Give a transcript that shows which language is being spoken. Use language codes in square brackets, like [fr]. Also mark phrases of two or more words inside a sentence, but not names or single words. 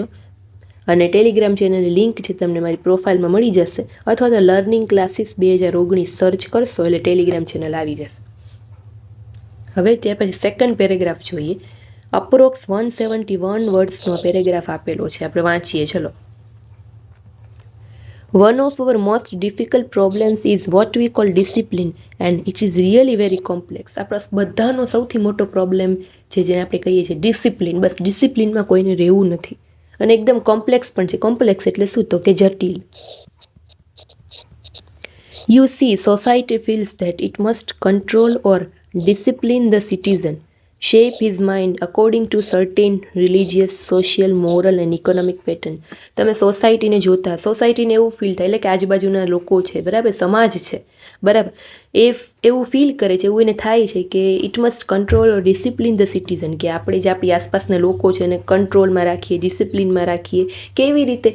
[gu] અને [en] Telegram channelની [gu] લિંક છે તમને મારી પ્રોફાઇલમાં મળી જશે, અથવા તો લર્નિંગ ક્લાસીસ 2019 સર્ચ કરશો એટલે [en] Telegram channel [gu] આવી જશે. હવે ત્યાર પછી [en] second paragraph [gu] જોઈએ. અપ્રોક્સ 171 વર્ડ્સનો પેરેગ્રાફ આપેલો છે, આપણે વાંચીએ. ચલો. [en] One of our most difficult problems is what we call discipline and it is really very complex. [gu] આપણા બધાનો સૌથી મોટો પ્રોબ્લેમ છે જેને આપણે કહીએ છીએ ડિસિપ્લિન. બસ ડિસિપ્લિનમાં કોઈને રહેવું નથી અને એકદમ કોમ્પ્લેક્સ પણ છે. કોમ્પ્લેક્સ એટલે શું? તો કે જટિલ. [en] You see, society feels that it must control or discipline the citizen, shape his mind according to certain religious, social, moral and economic pattern. [gu] તમે સોસાયટીને જોતા, સોસાયટીને એવું ફીલ થાય, એટલે કે આજુબાજુના લોકો છે બરાબર, સમાજ છે બરાબર, એ એવું ફીલ કરે છે, એવું એને થાય છે કે [en] it must control or discipline the citizen, [gu] કે આપણે જે આપણી આસપાસના લોકો છે એને કંટ્રોલમાં રાખીએ, ડિસિપ્લિનમાં રાખીએ. કેવી રીતે?